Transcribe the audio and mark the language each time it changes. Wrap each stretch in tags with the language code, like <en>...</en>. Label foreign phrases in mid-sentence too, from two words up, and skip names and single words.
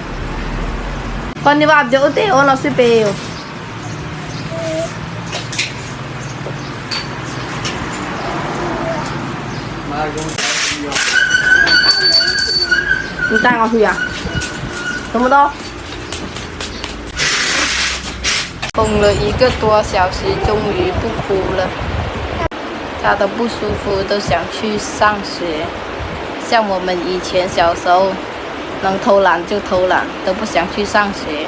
<vi>Con đi vào chỗ tiêu nó sẽ bèo. Người ta ngồi à? Không đâu.</vi> <zh>缝了1个多小时，终于不哭了。他的不舒服都想去上学，像我们以前小时候能偷懒就偷懒，都不想去上学。</zh>